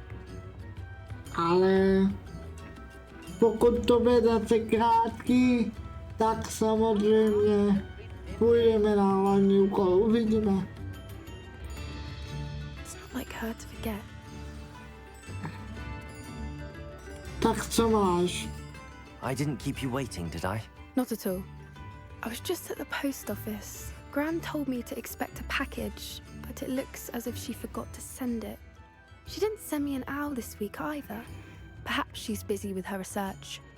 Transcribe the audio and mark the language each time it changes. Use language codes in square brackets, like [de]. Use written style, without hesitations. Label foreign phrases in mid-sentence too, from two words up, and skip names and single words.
[cs] Ale pokud to bude zase krátký, tak samozřejmě půjdeme na hlavní úkol, uvidíme. Tak co máš? [en] I didn't keep you waiting, did I? Not at all. I was just at the post office. Gran told me to expect a package, but it looks as if she forgot to send it. She didn't send me an owl this week either. Perhaps she's busy with her research.